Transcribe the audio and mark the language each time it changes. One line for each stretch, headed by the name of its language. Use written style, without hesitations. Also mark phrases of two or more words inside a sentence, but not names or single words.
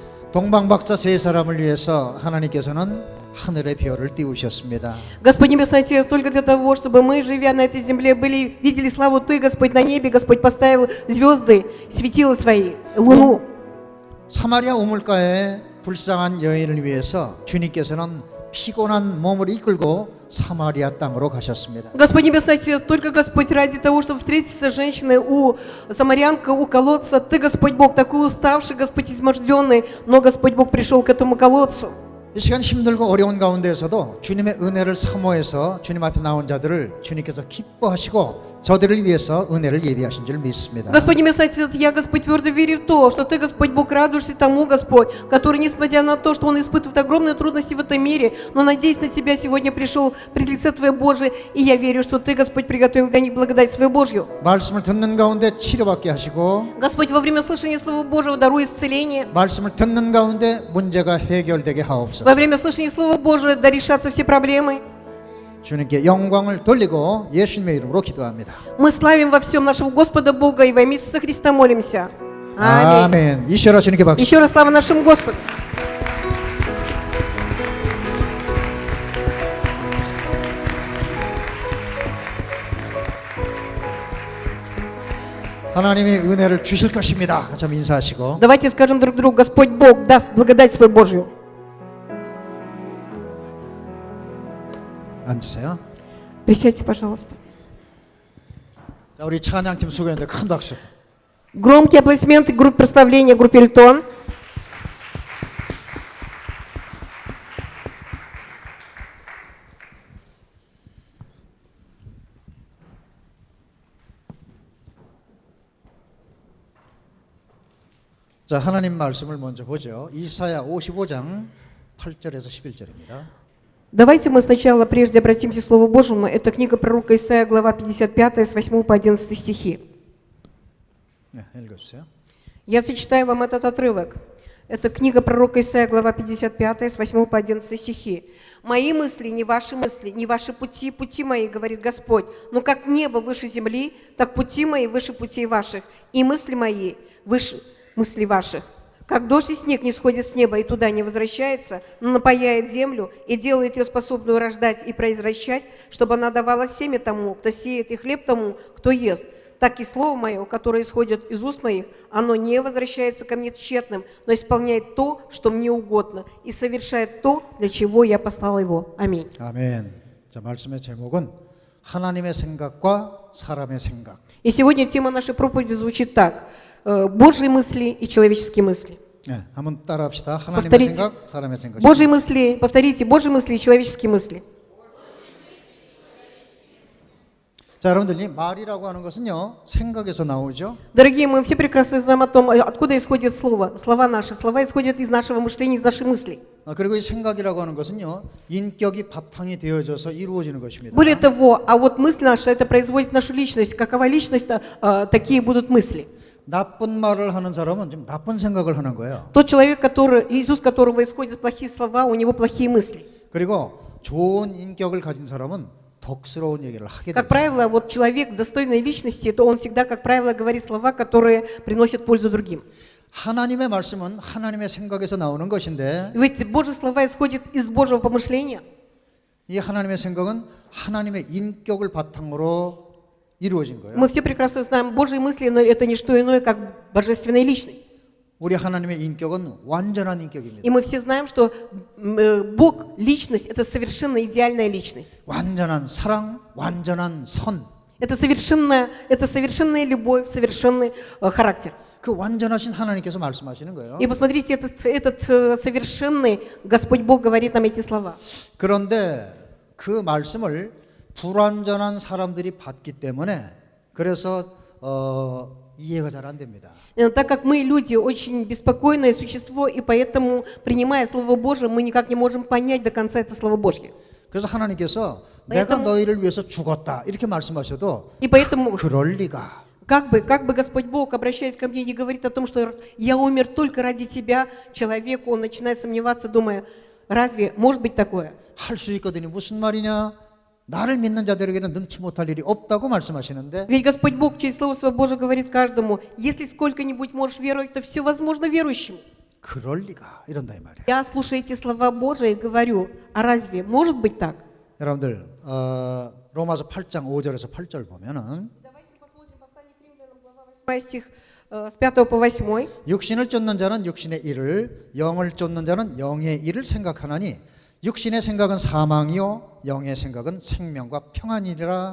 Korean: 동방박사 세 사람을 위해서 하나님께서는 하늘의 별을 띄우셨습니다.
Russian: Господь Небесный Отец, только для того, чтобы мы, живя на этой земле, видели славу Ты, Господь, на небе, Господь поставил звезды, светила свои, луну.
Korean: 사마리아 우물가에 불쌍한 여인을 위해서 주님께서는 피곤한 몸을 이끌고 사마리아 땅으로 가셨습니다.
Russian: Господь Небесный Отец, только Господь ради того, чтобы встретиться с женщиной у самарянка, у колодца, Ты, Господь Бог, такой уставший, Господь изможденный, но Господь Бог пришел к этому колодцу.
Korean: 이 시간 힘들고 어려운 가운데에서도 주님의 은혜를 사모해서 주님 앞에 나온 자들을 주님께서 기뻐하시고 저들을 위해서 은혜를 예비하신 줄 믿습니다.
Russian: Господь Небесный Отец, я, Господь, твердо верю в то, что Ты, Господь Бог, радуешься тому, Господь, который, несмотря на то, что он испытывает огромные трудности в этом мире, но, надеясь на Тебя, сегодня пришел пред лице Твое Божие, и я верю, что Ты, Господь, приготовил для них благодать свою Божью.
Korean: 말씀을 듣는 가운데 치료받게 하시고
Russian: Господь, во время слышания Слова Божьего даруй исцеление.
Korean: 말씀을 듣는 가운데 문제가 해결되게 하옵소서.
Russian: Во время слышания Слова Божьего да решатся все проблемы.
Korean: 주님께 영광을 돌리고 예수님의 이름으로 기도합니다.
Russian: Мы славим во всем нашего Господа Бога и во имя Иисуса Христа молимся. Аминь.
Korean: 아멘. 이시라 주님께 박수.
Russian: Еще раз слава нашему Господу.
Korean: 하나님이 은혜를 주실 것입니다. 같이 한번 인사하시고
Russian: Давайте скажем друг другу, Господь Бог даст благодать свою Божью.
Korean: 앉으세요.
Russian: Присядьте, пожалуйста.
Korean: 자, 우리 찬양팀 수고했는데 큰 박수.
Russian: Громкие аплодисменты группе прославления, группе Эльтон.
Korean: 자, 하나님 말씀을 먼저 보죠. 이사야 55장 8절에서 11절입니다.
Russian: Давайте мы сначала, прежде обратимся к Слову Божьему. Это книга пророка Исаия, глава 55, с 8 по 11 стихи.
Korean: 네, 읽어주세요.
Russian: Я зачитаю вам этот отрывок. Это книга пророка Исаия, глава 55, с 8 по 11 стихи. «Мои мысли, не ваши пути, пути мои, говорит Господь. Но как небо выше земли, так пути мои выше путей ваших, и мысли мои выше мыслей ваших. Как дождь и снег не сходит с неба и туда не возвращается, но напаяет землю и делает ее способную рождать и произвращать, чтобы она давала семя тому, кто сеет, и хлеб тому, кто ест. Так и слово мое, которое исходит из уст моих, оно не возвращается ко мне тщетным, но исполняет то, что мне угодно, и совершает то, для чего я послал его». Аминь.
Korean: 아멘. 자, 말씀의 제목은 하나님의 생각과 사람의 생각.
Russian: И сегодня тема нашей проповеди звучит так. Божьи мысли и человеческие мысли.
Korean: 네, 한번 따라합시다. 하나님의
Russian: повторите.
Korean: 생각, 사람의 생각.
Russian: Божьи мысли, повторите, Божьи мысли и человеческие мысли.
Korean: 자, 여러분들 이 말이라고 하는 것은요 생각에서 나오죠.
Russian: Дорогие, мы все прекрасно знаем о том, откуда исходит слово. Слова наши. Слова исходят из нашего мышления, из наших мыслей.
Korean: 그리고 이 생각이라고 하는 것은요 인격이 바탕이 되어져서 이루어지는 것입니다.
Russian: Более того, а вот мысль наша, это производит нашу личность. Какова личность, такие будут мысли.
Korean: 나쁜 말을 하는 사람은 좀 나쁜 생각을 하는 거예요.
Russian: Тот человек, из уст которого исходят плохие слова, у него плохие мысли.
Korean: 그리고 좋은 인격을 가진 사람은 덕스러운 얘기를 하게
Russian: Как
Korean: 돼요.
Russian: правило, вот человек достойной личности, то он всегда, как правило, говорит слова, которые приносят пользу другим.
Korean: 하나님의 말씀은 하나님의 생각에서 나오는 것인데
Russian: Ведь Божьи слова исходят из Божьего помышления.
Korean: 이 하나님의 생각은 하나님의 인격을 바탕으로 이루어진 거예요.
Russian: Мы все прекрасно знаем, Божьи мысли, но это не что иное, как божественная личность.
Korean: 우리 하나님의 인격은 완전한 인격입니다.
Russian: И мы все знаем, что Бог, личность, это совершенно идеальная личность.
Korean: 완전한 사랑, 완전한 선.
Russian: Это совершенная любовь, совершенный характер.
Korean: 그 완전하신 하나님께서 말씀하시는 거예요.
Russian: И посмотрите, этот совершенный Господь Бог говорит нам эти слова.
Korean: 그런데 그 말씀을 불완전한 사람들이 받기 때문에 그래서 이해가 잘 안 됩니다.
Russian: Так как мы люди очень беспокойное существо, и поэтому, принимая Слово Божие, мы никак не можем понять до конца это Слово Божье.
Korean: 그래서 하나님께서 내가 너희를 위해서 죽었다 이렇게 말씀하셔도
Russian: И поэтому,
Korean: 그럴 리가.
Russian: как бы Господь Бог, обращаясь ко мне, не говорит о том, что я умер только ради тебя, человеку, он начинает сомневаться, думая, разве может быть такое?
Korean: 할 수 있거든요. 무슨 말이냐? 나를 믿는 자들에게는 능치 못할 일이 없다고 말씀하시는데
Russian: Ведь Господь Бог через Слово Свое Божие говорит каждому, если сколько-нибудь можешь веровать, то все возможно верующему.
Korean: 그럴 리가 이런다 이 말이에요.
Russian: Я, слушая эти слова Божии, говорю, а разве может быть так?
Korean: 여러분들 로마서 8장 5절에서 8절 보면은
Russian: Давайте посмотрим послание к римлянам, глава 8 стих с 5 по 8.
Korean: 육신을 쫓는 자는 육신의 일을 영을 쫓는 자는 영의 일을 생각하나니 육신의 생각은 사망이요 영의 생각은 생명과 평안이라.